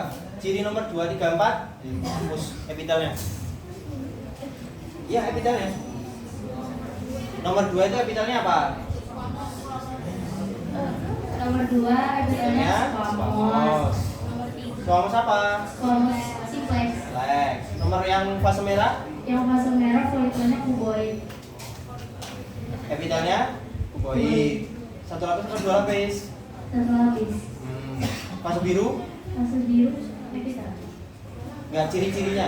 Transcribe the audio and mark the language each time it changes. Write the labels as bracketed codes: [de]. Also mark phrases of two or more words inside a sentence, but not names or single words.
[id] Ciri nomor 2, 3, 4 hapus epitelnya. Iya, epitelnya. Nomor 2 itu epitelnya apa? Nomor 2 epitelnya squamous. Nomor 3 Squamous apa? squamous simplex. Lex. Nomor yang fase merah? Yang fase merah folikelnya kuboid. Epitelnya kuboid. Satu lapis atau dua lapis? Satu lapis. Fase biru? Fase biru epitel. Enggak, ciri-cirinya?